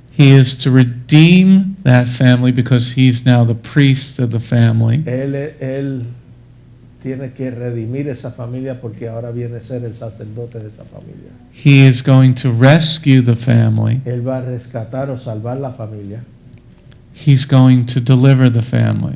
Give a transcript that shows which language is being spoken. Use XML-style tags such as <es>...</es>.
<en>he is to redeem that family because he's now the priest of the family.</en> <es>Él tiene que redimir esa familia porque ahora viene a ser el sacerdote de esa familia.</es> <en>He is going to rescue the family.</en> <es>Él va a rescatar o salvar la familia.</es> <en>He's going to deliver the family.</en>